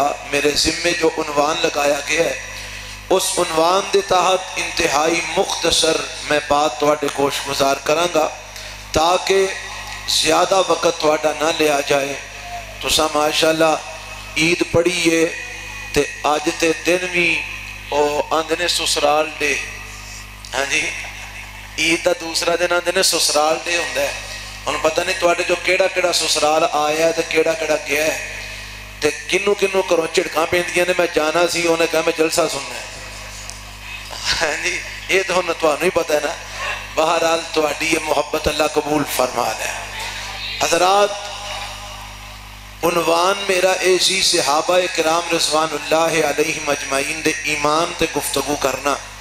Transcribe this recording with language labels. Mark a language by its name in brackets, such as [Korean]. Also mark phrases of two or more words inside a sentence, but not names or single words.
[Punjabi] میرے ذمے جو عنوان لگایا گیا ہے اس عنوان دے تحت انتہائی مختصر میں بات تواڈے گوش گزار کراں گا تاکہ زیادہ وقت تواڈا نہ لیا جائے. تساں ماشاءاللہ عید پڑھیے تے اج تے دن بھی او آندے نے سسرال ڈے. ہاں جی عید دا دوسرا دن آندے نے سسرال ڈے ہوندا ہے. ہن پتہ نہیں تواڈے جو کیڑا کیڑا سسرال آیا ہے تے کیڑا کیڑا گیا ہے تے کنوں کنوں کروں جھڑکاں پیندیاں نے. میں جانا سی انہیں کہا میں جلسہ سننا ہے. ہاں جی یہ تو ہن تانوں ہی پتہ ہے نا. بہرحال تواڈی یہ محبت اللہ قبول فرما لے. حضرات عنوان میرا اے سی صحابہ کرام [Arabic] رضوان اللہ علیہم اجمعین [Punjabi] دے ایمان تے گفتگو کرنا.